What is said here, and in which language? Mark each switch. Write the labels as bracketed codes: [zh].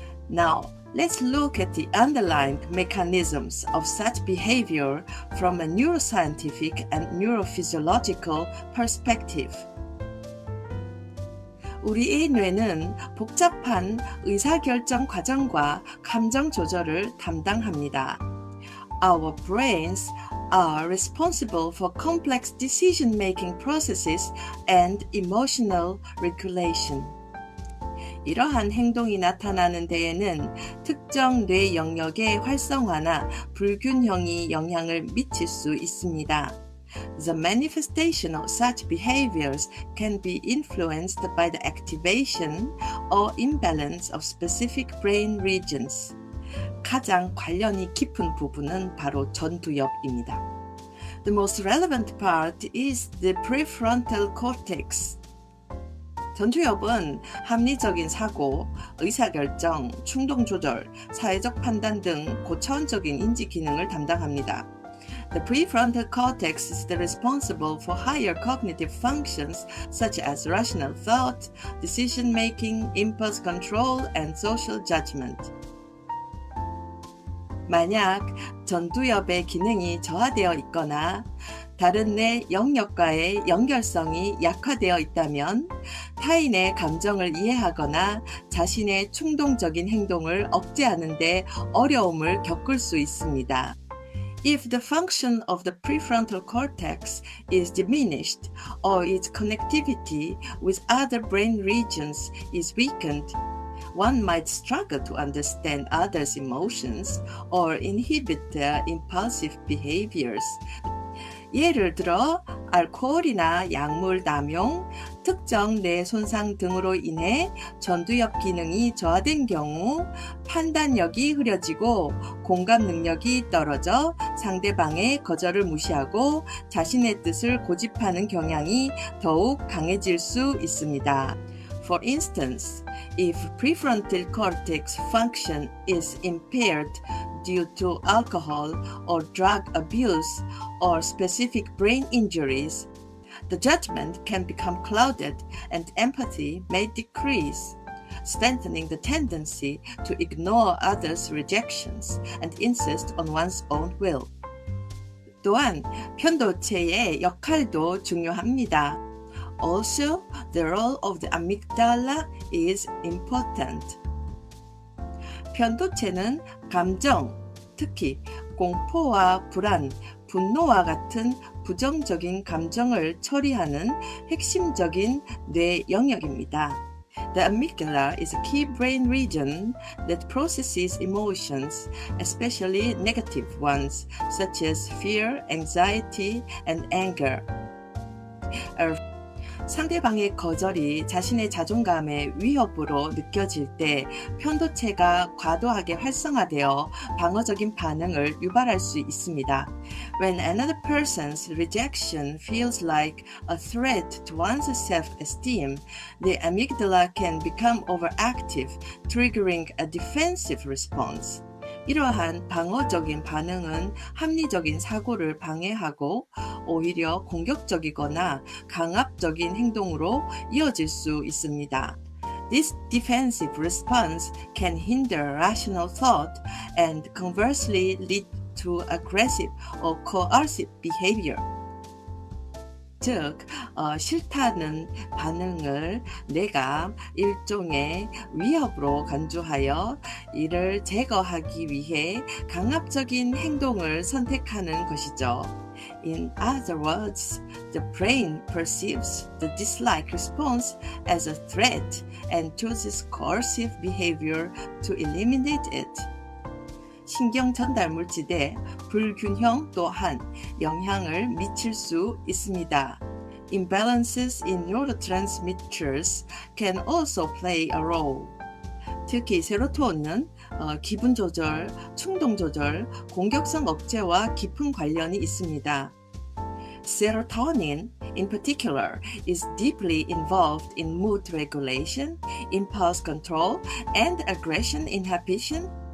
[en] Now, let's look at the underlying mechanisms of such behavior from a neuroscientific and neurophysiological perspective. [ko] 우리의 뇌는 복잡한 의사결정 과정과 감정 조절을 담당합니다. [en] Our brains are responsible for complex decision-making processes and emotional regulation. [ko] 이러한 행동이 나타나는 데에는 특정 뇌 영역의 활성화나 불균형이 영향을 미칠 수 있습니다. [en] The manifestation of such behaviors can be influenced by the activation or imbalance of specific brain regions. [ko] 가장 관련이 깊은 부분은 바로 전두엽입니다. [en] The most relevant part is the prefrontal cortex. [ko] 전두엽은 합리적인 사고, 의사결정, 충동조절, 사회적 판단 등 고차원적인 인지 기능을 담당합니다. [en] The prefrontal cortex is responsible for higher cognitive functions such as rational thought, decision-making, impulse control, and social judgment. [ko] 만약 전두엽의 기능이 저하되어 있거나 다른 내 영역과의 연결성이 약화되어 있다면 타인의 감정을 이해하거나 자신의 충동적인 행동을 억제하는 데 어려움을 겪을 수 있습니다. [en] If the function of the prefrontal cortex is diminished or its connectivity with other brain regions is weakened, one might struggle to understand others' emotions or inhibit their impulsive behaviors. [ko] 예를 들어 알코올이나 약물 남용, 특정 뇌 손상 등으로 인해 전두엽 기능이 저하된 경우 판단력이 흐려지고 공감 능력이 떨어져 상대방의 거절을 무시하고 자신의 뜻을 고집하는 경향이 더욱 강해질 수 있습니다. [en] For instance, if prefrontal cortex function is impaired due to alcohol or drug abuse or specific brain injuries, the judgment can become clouded and empathy may decrease, strengthening the tendency to ignore others' rejections and insist on one's own will. [ko] 또한 편도체의 역할도 중요합니다. [en] Also, the role of the amygdala is important. [ko] 편도체는 감정, 특히 공포와 불안, 분노와 같은 부정적인 감정을 처리하는 핵심적인 뇌 영역입니다. [en] The amygdala is a key brain region that processes emotions, especially negative ones, such as fear, anxiety, and anger. [ko] 상대방의 거절이 자신의 자존감의 위협으로 느껴질 때 편도체가 과도하게 활성화되어 방어적인 반응을 유발할 수 있습니다. [en] When another person's rejection feels like a threat to one's self-esteem, the amygdala can become overactive, triggering a defensive response. [ko] 이러한 방어적인 반응은 합리적인 사고를 방해하고 오히려 공격적이거나 강압적인 행동으로 이어질 수 있습니다. [en] This defensive response can hinder rational thought and conversely lead to aggressive or coercive behavior. [ko] 즉, 싫다는 반응을 내가 일종의 위협으로 간주하여 이를 제거하기 위해 강압적인 행동을 선택하는 것이죠. [en] In other words, the brain perceives the dislike response as a threat and chooses coercive behavior to eliminate it. [ko] 신경 전달 물질의 불균형 또한 영향을 미칠 수 있습니다. [en] Imbalances in neurotransmitters can also play a role. [ko] 특히 세로토닌은 기분 조절, 충동 조절, 공격성 억제와 깊은 관련이 있습니다. [en] Serotonin, in particular, is deeply involved in mood regulation, impulse control, and aggression inhibition.